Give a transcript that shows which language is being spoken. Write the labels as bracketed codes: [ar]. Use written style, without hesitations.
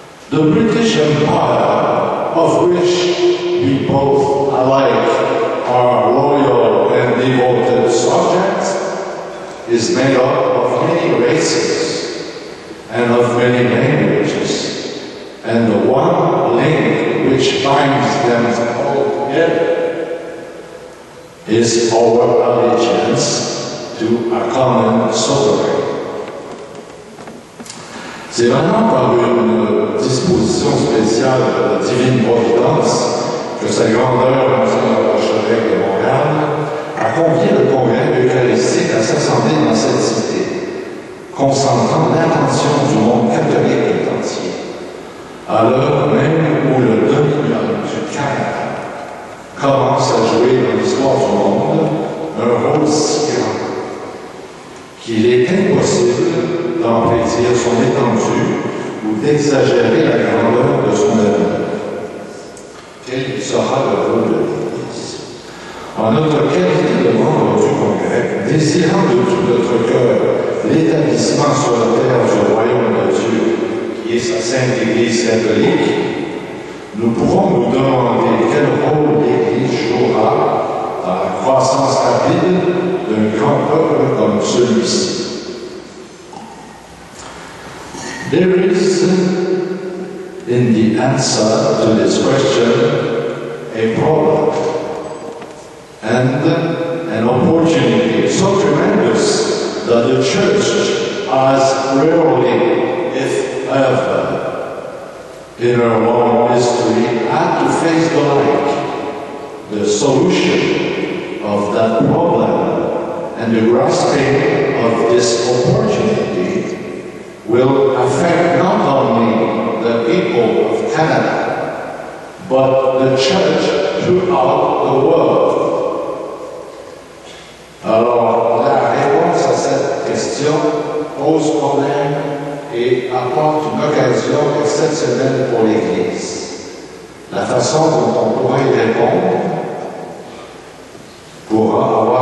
[en] The British Empire, of which we both alike are loyal and devoted subjects, is made up of many races and of many languages, and the one link which binds them all together is our allegiance to a common sovereign. [fr] C'est vraiment par une disposition spéciale de la divine providence que sa grandeur, Monseigneur l'archevêque de Montréal, a convié le congrès eucharistique à s'assembler dans cette cité, concentrant l'attention du monde catholique tout entier, à l'heure même où le dominion du Canada commence à jouer dans l'histoire du monde un rôle si grand qu'il est impossible d'empêtir son étendue ou d'exagérer la grandeur de son avenir. Quel sera le rôle de l'Église? En notre qualité de membre du Congrès, désirant de tout notre cœur l'établissement sur la terre du royaume de Dieu, qui est sa sainte Église catholique, nous pouvons nous demander quel rôle l'Église jouera dans la croissance rapide d'un grand peuple comme celui-ci. [en] There is in the answer to this question a problem and an opportunity so tremendous that the Church has rarely, if ever, in her long history, had to face the like. The solution of that problem and the grasping of this opportunity will affect not only the people of Canada, but the Church throughout the world. [fr] Alors, la réponse à cette question pose problème et apporte une occasion exceptionnelle pour l'Église. La façon dont on pourra y répondre pourra